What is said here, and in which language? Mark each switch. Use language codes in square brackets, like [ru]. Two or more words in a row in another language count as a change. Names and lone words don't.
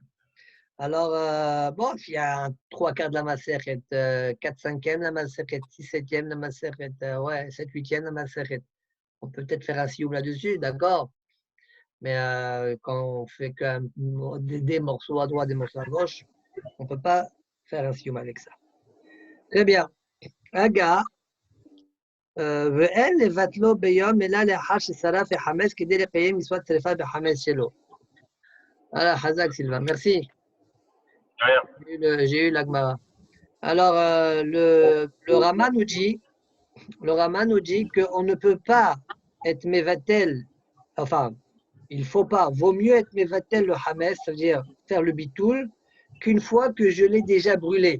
[fr] Alors, bon, il y a un 3/4 de la Masechet, 4/5e la Masechet, 6/7e la Masechet, 7/8e la Masechet. On peut peut-être faire un Siyum là-dessus, d'accord? Mais quand on fait des morceaux à droite, des morceaux à gauche, on ne peut pas faire un Siyum avec ça. Très bien. Aga, [he] ואין לבטלו ביום אלא לאחר ששרף וחמץ כדי לקיים מצוות שרפה בחמץ שלו. [fr] Voilà, Hazak Sylvain, merci. J'ai eu l'Agmara. Alors, le Rama nous dit qu'on ne peut pas être Mevatel, enfin, il ne faut pas, vaut mieux être Mevatel le Hametz, c'est-à-dire faire le bitoul, qu'une fois que je l'ai déjà brûlé.